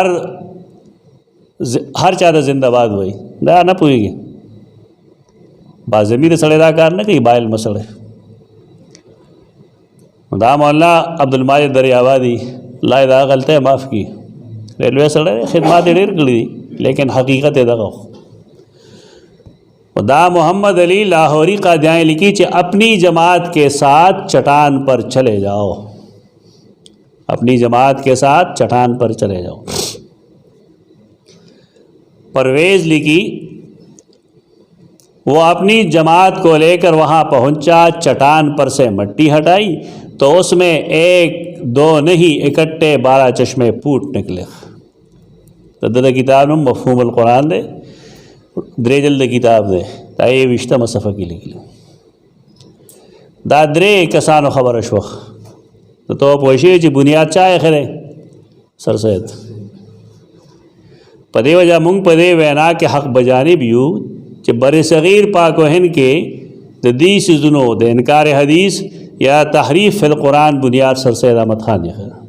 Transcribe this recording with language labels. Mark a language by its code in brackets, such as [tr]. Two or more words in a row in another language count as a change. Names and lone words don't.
[ps] هر چا د زنده باد وای دا نه پوهیږي با ضمیر سړی دا کار نه کوي بایل مسله دا مولانا عبدالماجد دریابادی لا دا غلطه معاف کی ریلوے سړی خدمات ډېر کړې لیکن حقیقت دغه [ur] دا محمد علی لاہوری قادیانی لکھی کہ اپنی جماعت کے ساتھ چٹان پر چلے جاؤ اپنی جماعت کے ساتھ چٹان پر چلے جاؤ پرویز لکھی وہ اپنی جماعت کو لے کر وہاں پہنچا چٹان پر سے مٹی ہٹائی تو اس میں 1 2 نہیں اکٹھے 12 چشمے پھوٹ نکلے [ps] دا کتاب مفہوم القرآن دے درې جلد کتاب دی دا یې 20 صفحه کې لیکلی دا درې کسانو خبره شوه ته پوه شوې چې بنیاد چا ایښی دی سر سید په دې وجه موږ په دې وینا کې حق بجانب یو چې بر صغیر پاک و هند کې د دې څیزونو د انکار حدیث یا تحریف فی القرآن بنیاد سر سید احمد خان ایښی